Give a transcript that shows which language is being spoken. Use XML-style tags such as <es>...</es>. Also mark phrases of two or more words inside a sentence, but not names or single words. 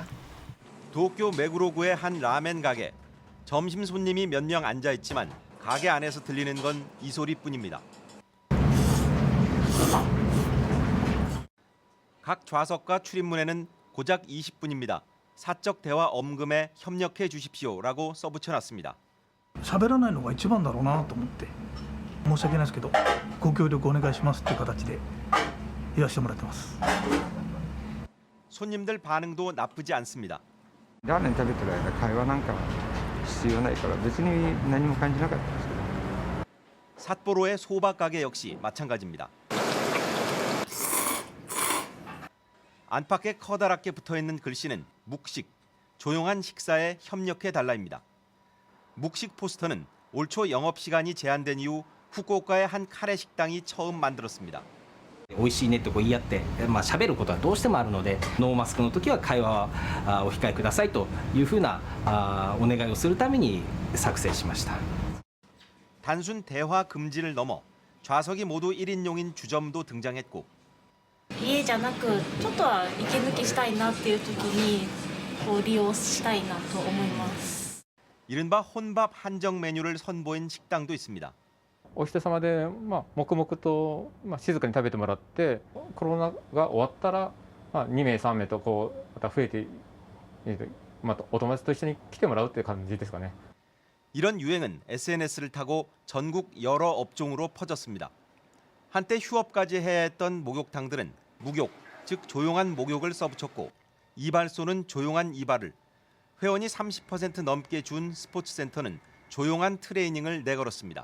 <ko>도쿄 메구로구의 한 라멘 가게. 점심 손님이 몇 명 앉아 있지만 가게 안에서 들리는 건 이 소리뿐입니다. 각 좌석과 출입문에는 고작 20분입니다. 사적 대화 엄금에 협력해 주십시오라고 써붙여놨습니다.</ko> <ja>喋らないのが一番だろうなと思って申し訳ないですけどご協力お願いしますっていう形でいらしてもらってます。</ja> <ko>손님들 반응도 나쁘지 않습니다.</ko> <ja>ラーメン食べてる間会話なんか必要ないから別に何も感じなかったですけど</ja> <ko>삿포로의 소바 가게 역시 마찬가지입니다. 안팎에 커다랗게 붙어있는 글씨는 묵식, 조용한 식사에 협력해 달라입니다. 묵식 포스터는 올 초 영업시간이 제한된 이후 후쿠오카의 한 카레 식당이 처음 만들었습니다.</ko> <ja>美味しいねとこう言い合って、喋ることはどうしてもあるのでノーマスクの時は会話はお控えくださいというふうなお願いをするために作成しました。</ja> <ko>단순 대화 금지를 넘어 좌석이 모두 1인용인 주점도 등장했고</ko> <ja>家じゃなくちょっとは息抜きしたいなっていう時にこう利用したいなと思います。</ja> <ko>이른바 혼밥 한정 메뉴를 선보인 식당도 있습니다.</ko> <ja>お一様で、黙々と、静かに食べてもらってコロナが終わったら、2名3名とこうまた増えて、お友達と一緒に来てもらうっていう感じですかね。</ja> <ko>이런 유행은 SNS를 타고 전국 여러 업종으로 퍼졌습니다. 한때 휴업까지 해야 했던 목욕탕들은 무욕, 즉 조용한 목욕을 써붙였고 이발소는 조용한 이발을, 회원이 30% 넘게 준 스포츠센터는 조용한 트레이닝을 내걸었습니다.</ko>